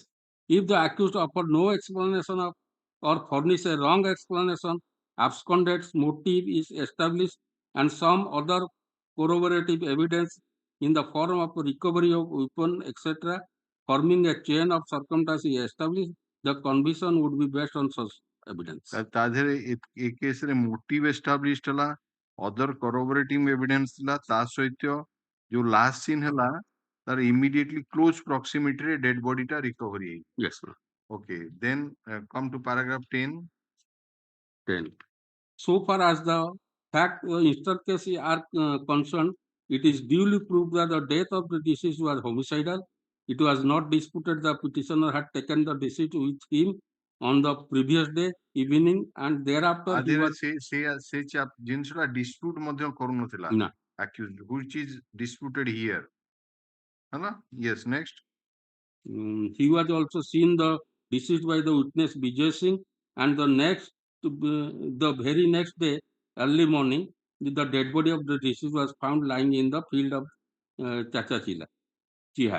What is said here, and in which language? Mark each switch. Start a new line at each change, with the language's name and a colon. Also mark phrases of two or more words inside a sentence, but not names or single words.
English: If the accused offer no explanation of or furnish a wrong explanation, abscondent's motive is established and some other corroborative evidence in the form of recovery of weapon, etc., forming a chain of circumstances established, the conviction would be based on such evidence.
Odia: ତା ଦେହରେ ଏ କେସରେ
English: motive established
Odia: ହେଲା,
English: other corroborative evidence
Odia: ଥିଲା, ତା ସହିତ ଯୋଉ
English: last seen
Odia: ହେଲା ତାର
English: immediately close proximityରେ dead bodyଟା recovery
Odia: ହେଇଛି.
English: Yes, sir. Okay, then come to paragraph 10. 10. So far as the fact instances are concerned, it is duly proved that the death of the deceased was homicidal. It was not disputed the petitioner had taken the deceased with him on the previous day evening and thereafter he
Odia: ଆଦେହରେ
English: was
Odia: ସେ ଜିନିଷଟା ଡିସ୍ପ୍ୟୁଟ ମଧ୍ୟ କରୁନଥିଲା ନା.
English: accused, which is disputed here. ହେଲା? Yes, next. He was also seen the deceased by the witness Vijay Singh, and the very next day, early morning, the dead body of the deceased was found lying in the field of Chiha.